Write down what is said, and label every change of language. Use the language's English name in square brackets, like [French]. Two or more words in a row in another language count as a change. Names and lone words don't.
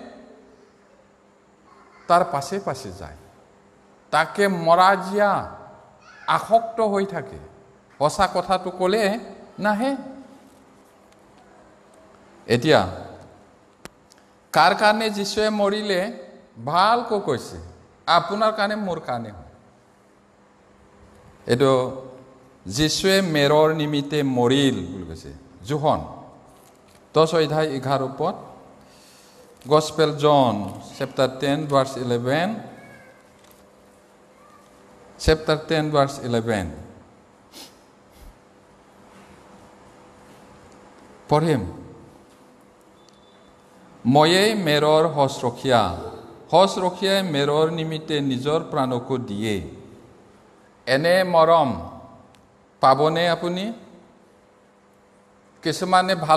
[Assamese] তাৰ পাছে পাছে যায় তাকে মৰাজিয়া আসক্ত হৈ থাকে সঁচা কথাটো ক'লে নাহে এতিয়া কাৰ কাৰণে যিশুৱে মৰিলে ভালকৈ কৈছে আপোনাৰ কাৰণে মোৰ কাৰণে এইটো যিশুৱে মেৰৰ নিমিত্তে মৰিল বুলি কৈছে যোহন 10 অধ্যায় 11 পদ [English] Gospel John chapter 10 verse 11 chapter 10 verse 11 [Assamese] পঢ়িম ময়ে মেৰৰ হসৰখীয়াই মেৰৰ নিমিত্তে নিজৰ প্ৰাণকো দিয়ে এনে মৰম পাবনে আপুনি কিছুমানে ভাল